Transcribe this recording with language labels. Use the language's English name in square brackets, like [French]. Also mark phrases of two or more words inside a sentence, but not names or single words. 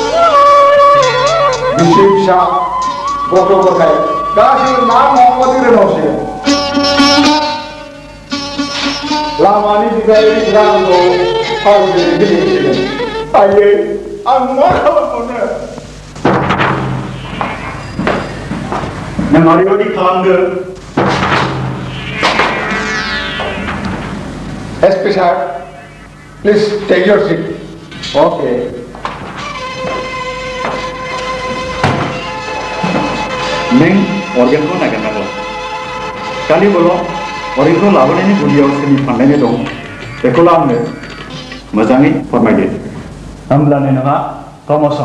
[Bodo] बिसि फिसा गथ' गथाय गासैबो मा मावाबादि रोनावसिगोन लामानि बिगायै रांखौ फावजों गेलेसिगोन आयै आं मा खालामबावनो नों ओरैबायदि खालामदो [English] SP sir, please take your seat. Okay. [Bodo] नों अर्गेनखौ नागिरनांगौ खालि बोल' अर्गेनखौ लाबोनायनि गुदियाव सोरनि फाननायनि दं बेखौल' आंनो मोजाङै फोरमायदो होमब्लानो नोंहा प्रमोसन